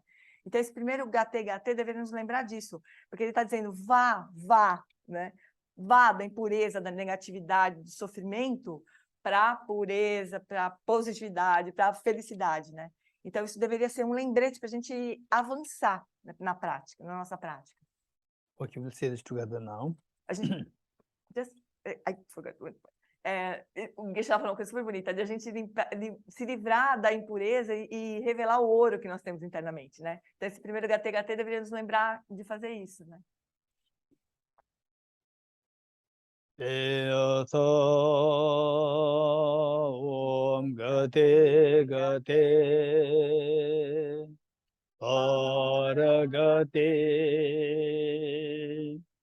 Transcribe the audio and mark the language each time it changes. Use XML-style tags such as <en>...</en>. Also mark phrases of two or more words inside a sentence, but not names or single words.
<pt>Então, esse primeiro gatê deveria nos lembrar disso, porque ele está dizendo vá, né? Vá da impureza, da negatividade, do sofrimento para a pureza, para a positividade, para a felicidade, né? Então, isso deveria ser um lembrete para a gente avançar na prática, na nossa prática.</pt> <en>Okay, we'll say this together now.</en> <pt>A gente...</pt> <en>I forgot.</en> <pt>O Geshe estava falando uma coisa super bonita, de a gente se livrar da impureza e revelar o ouro que nós temos internamente, né? Então, esse primeiro gatê deveria nos lembrar de fazer isso, né?</pt> <sa>Om gate Paragate</sa>